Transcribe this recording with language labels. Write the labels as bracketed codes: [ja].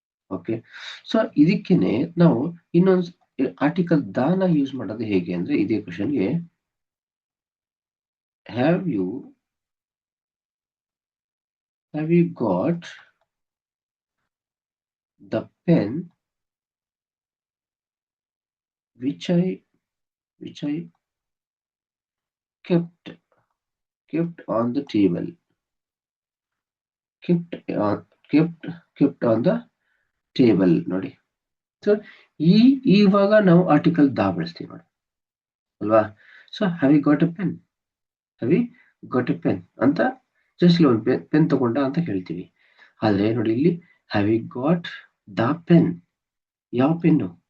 [kn] Okay, so ಇದಕ್ಕೇನೆ ನಾವು ಇನ್ನೊಂದು article ದಾನ ಯೂಸ್ ಮಾಡೋದು ಹೇಗೆ ಅಂದ್ರೆ, ಇದೇ ಕ್ವಶನ್ಗೆ [en] Have you got the pen which I kept on the table. kept kept kept on the table ನೋಡಿ. [kn] ಸೊ ಇವಾಗ ನಾವು ಆರ್ಟಿಕಲ್ ದಾ ಬಳಸ್ತೀವಿ ನೋಡಿ ಅಲ್ವಾ. So [en] have you got a pen, [kn] have you got A pen ಅಂತ ಜಸ್ಟ್ ಒಂದು pen ತಗೊಂಡ ಅಂತ ಹೇಳ್ತೀವಿ. ಆದ್ರೆ ನೋಡಿ ಇಲ್ಲಿ [en] have you got the pen, [kn] ಯಾವ ಪೆನ್ನು?